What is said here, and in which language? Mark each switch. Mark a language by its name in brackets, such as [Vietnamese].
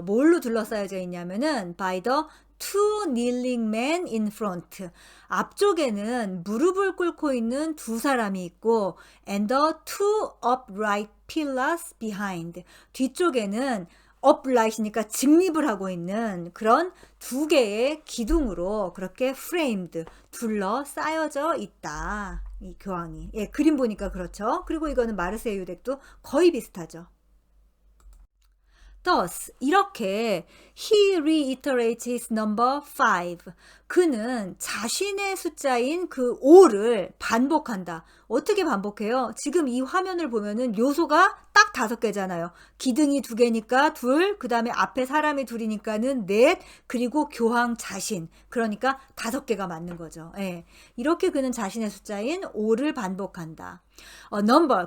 [Korean] 뭘로 둘러싸여져 있냐면은 [English] by the two kneeling men in front, [Korean] 앞쪽에는 무릎을 꿇고 있는 두 사람이 있고 [English] and the two upright pillars behind, [Korean] 뒤쪽에는 upright이니까 직립을 하고 있는 그런 두 개의 기둥으로 그렇게 framed, 둘러싸여져 있다. 이 교황이. 예, 그림 보니까 그렇죠. 그리고 이거는 마르세유 덱도 거의 비슷하죠. [English] Thus, [Korean] 이렇게 [English] he reiterates his number 5. [Korean] 그는 자신의 숫자인 그 5를 반복한다. 어떻게 반복해요? 지금 이 화면을 보면은 요소가 딱 5개잖아요. 기둥이 2개니까 2, 그 다음에 앞에 사람이 2이니까는 4, 그리고 교황 자신. 그러니까 5개가 맞는 거죠. 예. 이렇게 그는 자신의 숫자인 5를 반복한다. number.